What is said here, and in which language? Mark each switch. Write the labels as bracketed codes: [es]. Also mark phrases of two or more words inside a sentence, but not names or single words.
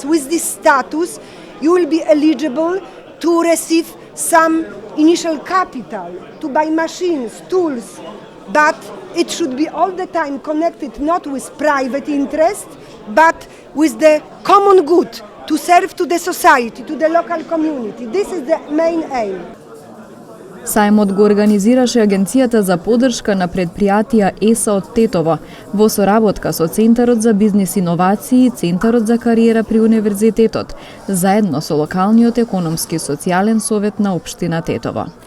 [en] With this status you will be eligible to receive some initial capital, to buy machines, tools, but it should be all the time connected not with private interest but with the common good, to serve to the society, to the local community. This is the main aim. [mk] Сајмот го организираше Агенцијата за поддршка на предпријатија ЕСА од Тетово во соработка со Центарот за бизнис иновации и Центарот за кариера при Универзитетот, заедно со локалниот економски и социјален совет на општина Тетово.